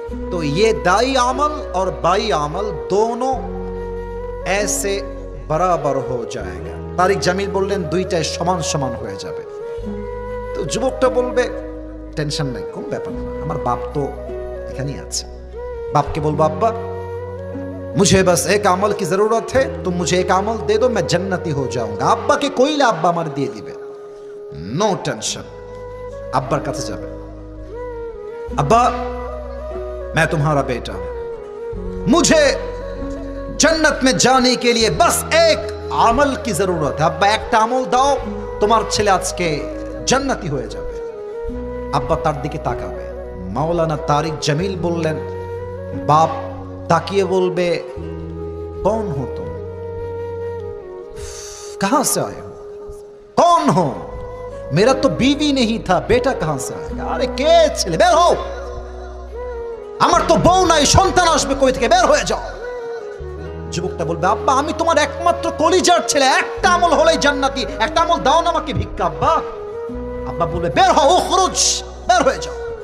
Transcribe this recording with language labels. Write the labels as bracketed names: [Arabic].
[Hindi] तो ये दाई अमल और बाई अमल दोनों ऐसे बराबर हो जाएगा। [Bangla] तारिक जमील बोलें दुईटाই সমান সমান হয়ে যাবে। তো যুবকটা বলবে টেনশন নাই, কোন ব্যাপার না, আমার বাপ তো এখানেই আছে। বাপকে বলবো আব্বা [Hindi] मुझे बस एक अमल की जरूरत है, तुम मुझे एक अमल दे दो, मैं जन्नती हो जाऊंगा। [Bangla] আব্বা কে কইলে আব্বা আমার দিয়ে দিবে, নো টেনশন। আব্বার কাছে যাবে, [Hindi] अब्बा मैं तुम्हारा बेटा हूं, मुझे जन्नत में जाने के लिए बस एक আমল की जरूरत है। [Bangla] আব্বা একটা আমল দাও, তোমার ছেলে আজকে জান্নাতি হয়ে যাবে। আব্বা তার দিকে তাকাবে। মাওলানা তারিক জমিল বললেন, বাপ তাকিয়ে বলবে [Hindi] कौन हो तुम, कहां से आए हो, कौन हो, मेरा तो बीवी नहीं था, बेटा कहां से आएगा। [Bangla] আরে কে ছেলে, বের হও, আমার তো বউ নাই, সন্তান আসবে কই থেকে, বের হয়ে যাও। যুবকটা বলবে আব্বা আমি তোমার একমাত্র কলিজার ছেলে, একটা আমল হলেই জান্নাতি, একটা আমল দাও না আমাকে ভিক্ষা। আব্বা আব্বা বলবে বের হও, উখরুজ, বের হয়ে যাও।